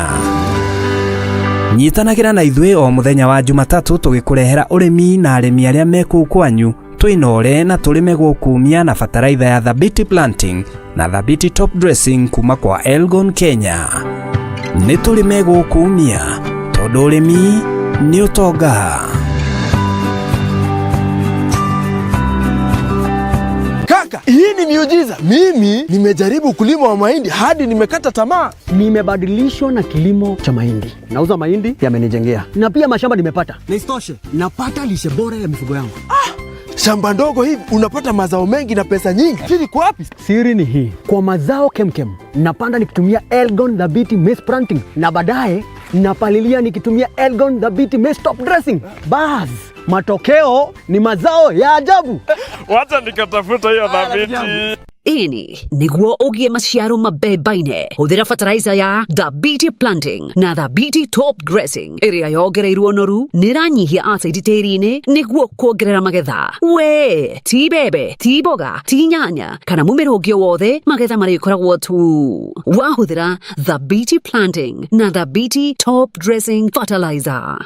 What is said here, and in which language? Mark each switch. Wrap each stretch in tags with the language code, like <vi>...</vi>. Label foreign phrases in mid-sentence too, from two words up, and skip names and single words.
<ki>Nyitanagira na ithwe o muthenya wa Jumatatu tugikurehera urimi na arimi aria meku kwanyu, twinore na turime gukumia na fertilizer ya Thabiti Planting na Thabiti Top Dressing kuma kwa Elgon Kenya. Ni turime gukumia tondu urimi ni utonga.</ki> <sw>Kaka, hii ni miujiza. Mimi nimejaribu kulima wa mahindi hadi nimekata tamaa. Nimebadilishwa na kilimo cha mahindi. Nauza mahindi yamenijengea. Na pia mashamba nimepata. Na isitoshe, napata lishe bora ya mifugo yangu. Shamba ndogo hivi unapata mazao mengi na pesa nyingi. Siri kwa wapi? Siri ni hii. Kwa mazao kemkem, napanda nikitumia Elgon Thabiti Maize Planting na baadaye napalilia nikitumia Elgon Thabiti Maize Top Dressing. Bas, matokeo ni mazao ya ajabu. Wacha nikatafuta hiyo Thabiti.</sw> <ki>Ini niguo ugie maciaro mabemba-ine. Huthira fertilizer ya Thabiti Planting na Thabiti Top Dressing iria yongereirwo noru niranyihia acid tiri-ini niguo kuongerera magetha. We ti bebe, ti boga, ti nyanya kana mumero ungi wothe, magetha marikoragwo tu wahuthira Thabiti Planting na Thabiti Top Dressing Fertilizer.</ki>